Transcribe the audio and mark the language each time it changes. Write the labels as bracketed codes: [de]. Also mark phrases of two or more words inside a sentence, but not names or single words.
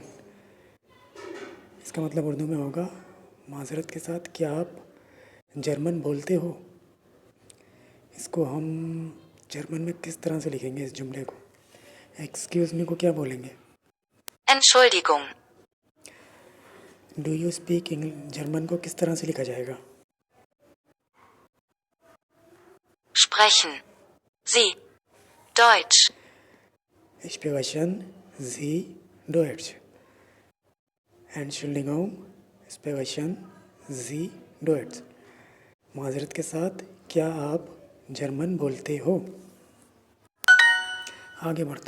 [ur] اس کا مطلب اردو میں ہوگا معذرت کے ساتھ، کیا آپ جرمن بولتے ہو. اس کو ہم جرمن میں کس طرح سے لکھیں گے اس جملے کو. [en] excuse me [ur] کو کیا بولیں گے. [de] Entschuldigung, [en] do you speak German [ur] کو کس طرح سے لکھا جائے گا. [de] sprechen. Sie, Deutsch. Sprechen Sie Deutsch. Entschuldigung, sprechen Sie Deutsch. [ur] معذرت کے ساتھ، کیا آپ جرمن بولتے ہو. آگے بڑھتے.